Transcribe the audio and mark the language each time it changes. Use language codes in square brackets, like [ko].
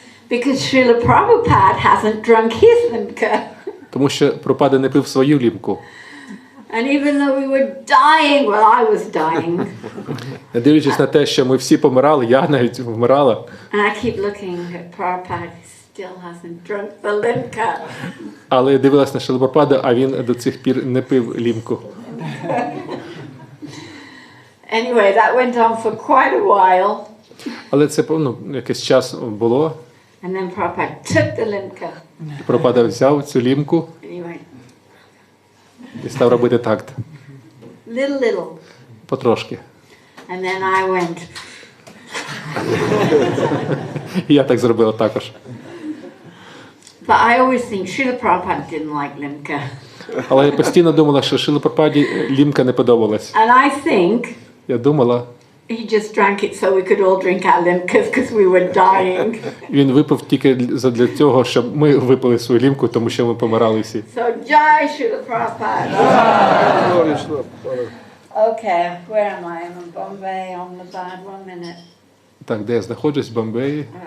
[en] Because Srila Prabhupada hasn't drunk his limca. [uk] Тому що Прабхупада не пив свою лімку. [en] And even though we were dying, well, I was dying. [uk] Не дивлячись на те, що ми всі помирали, я навіть вмирала. [en] And I keep looking at Prabhupada, he still hasn't drunk the limca. [uk] Але я дивилась на Шрілу Прабхупаду, а він до цих пір не пив лімку. [en] Anyway, that went on for quite a while. [uk] Але це, якийсь час було. [en] And then Prabhupada took the limca. [uk] Прабхупада взяв цю лімку [en] And he went, [uk] і став робити такт. [en] little. [uk] Потрошки. [en] And then I went, [uk] І я так зробила також. [en] but I always think Srila Prabhupada didn't like limca. [uk] Але я постійно думала, що Шрілі Прабхупаді лімка не подобалась. [en] And I think [uk] Я думала, [en] he just drank it so we could all drink our limcas because we were dying. [uk] він випив тільки для цього, щоб ми випили свою лімку, тому що ми помирали всі. [en] So Jai Srila Prabhupada. Okay, where am I? I'm in Bombay on the bad 1 minute. [uk] Так, де я знаходжусь, в Бомбеї.